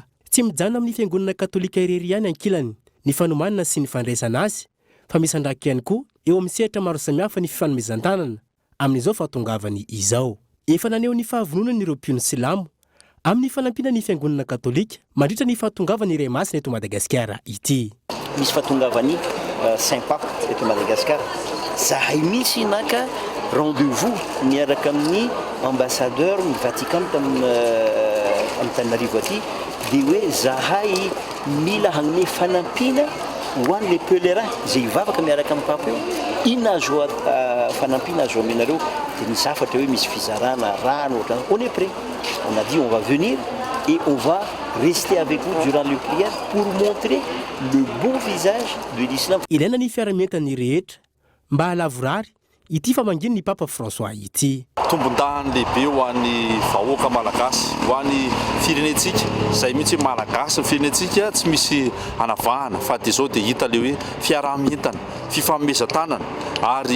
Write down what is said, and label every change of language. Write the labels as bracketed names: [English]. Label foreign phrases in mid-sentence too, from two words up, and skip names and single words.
[Malagasy] Tsy mijanona amin'ny fiangonana katolika irery ihany ankilany ny fanomanana sy ny fandraisana azy fa misy andraky ihany koa eo amin'ny sehatra maro samihafa ny fifanomezan-tanana amin'izao fahatongavany izao. Efa naneho ny fahavononany ireo mpiony silamo amin'ny fanampina ny fiangonana katolika mandritra ny fahatongavany iray masina eto Madagasikara ity. Misy fahatongavany Saint-Pape eto Madagasikara. Zahay misy naka rendez-vous miaraka amin'ny ambassadeur ny Vatican amin'ny Tananarivo aty dia hoe zahay mila hagnome fanampina ho an'ny [French] les pèlerins [Malagasy] izay hivavaka miaraka amin'ny Papa io. Inona azo fanampina azo aminareo dia misy afatra hoe misy fizarana rano ohatrany. [French] On est prêt. On a dit on va venir et on va rester avec vous durant les prières pour montrer le beau visage de l'islam. [Malagasy] Ilaina ny fiaramentany rehetra mba halavorary ity famanginy ny Papa François ity. Tombon-dahany lehibe ho an'ny vahoaka malagasy, ho an'ny firenentsika izay mihitsy malagasy ny firenentsika tsy misy anavahana fa dia izao dia hita le hoe fiarahamientana, fifanomezan-tanana ary